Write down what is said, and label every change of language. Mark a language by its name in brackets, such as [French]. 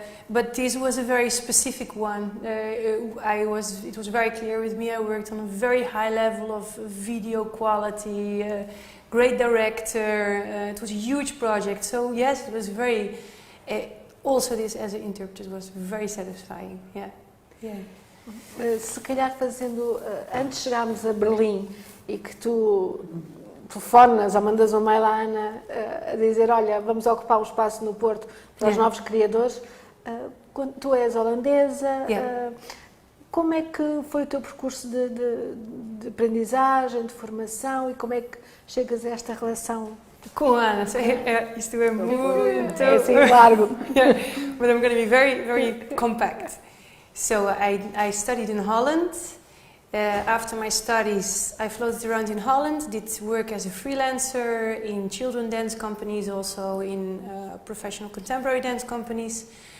[English] But this was a very specific one. It was very clear with me. I worked on a very high level of video quality, great director. It was a huge project. So yes, it was very. Also, this as an interpreter was very satisfying. Yeah, yeah. [Portuguese] Se calhar fazendo, antes de chegarmos a Berlim e que tu telefonas ou mandas um mail à Ana a dizer, olha, vamos ocupar o espaço no Porto para os novos criadores, tu és holandesa, como é que foi o teu percurso de aprendizagem, de formação e como é que chegas a esta relação? Com a Ana, isto é muito... É assim largo. [English] Yeah, but I'm going to be very, very compact. So I studied in Holland. After my studies, I floated around in Holland, did work as a freelancer in children dance companies, also in professional contemporary dance companies.